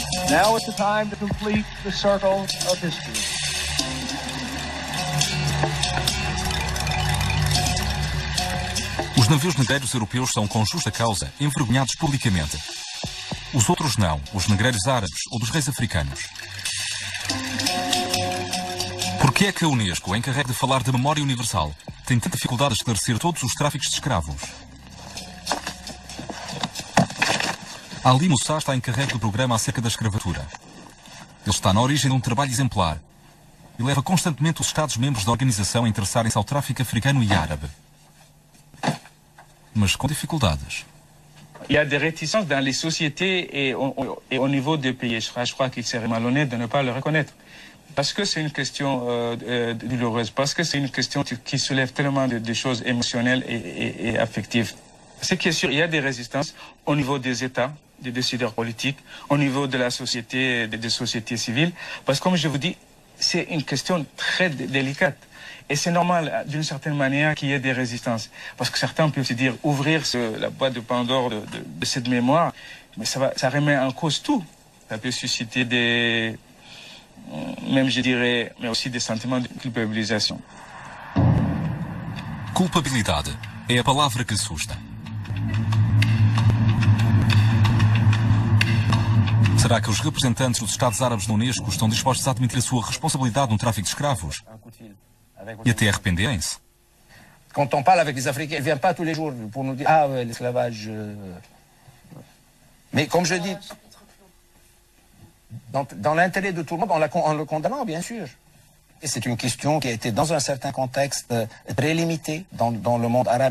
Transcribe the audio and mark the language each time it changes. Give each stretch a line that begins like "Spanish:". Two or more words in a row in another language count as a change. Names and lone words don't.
English: Now is the time to complete the circle of history.
Portuguese: Os navios negreiros europeus são, com justa causa, envergonhados publicamente. Os outros não, os negreiros árabes ou dos reis africanos. Por que é que a Unesco, encarregue de falar da memória universal, tem tanta dificuldade a esclarecer todos os tráficos de escravos? Ali Moussa está encarregue do programa acerca da escravatura. Ele está na origem de um trabalho exemplar e leva constantemente os Estados-membros da organização a interessarem-se ao tráfico africano e árabe. Mas com dificuldades.
French: Il y a des réticences dans les sociétés et au niveau des pays. Je crois qu'il serait malhonnête de ne pas le reconnaître. Parce que c'est une question douloureuse, parce que c'est une question qui soulève tellement de choses émotionnelles et affectives. Ce qui est sûr, il y a des résistances au niveau des États, des décideurs politiques, au niveau de la société, des sociétés civiles. Parce que comme je vous dis, c'est une question très délicate. Et c'est normal, d'une certaine manière, qu'il y ait des résistances. Parce que certains peuvent se dire, ouvrir la boîte de Pandore de cette mémoire, mais ça remet en cause tout. Ça peut susciter des... même je dirais, mais aussi des sentiments de culpabilisation.
Portuguese: Culpabilidade é a palavra que assusta. Será que os representantes dos Estados Árabes da Unesco estão dispostos a admitir a sua responsabilidade no tráfico de escravos? E até arrependerem-se?
French: Quand on parle avec les Africains, ils ne viennent pas tous les jours pour nous dire « Ah ouais, l'esclavage... Mais comme je dis, dans l'intérêt de tout le monde, en le condamnant, bien sûr. Et c'est une question qui a été dans un certain contexte très limité dans le monde arabe.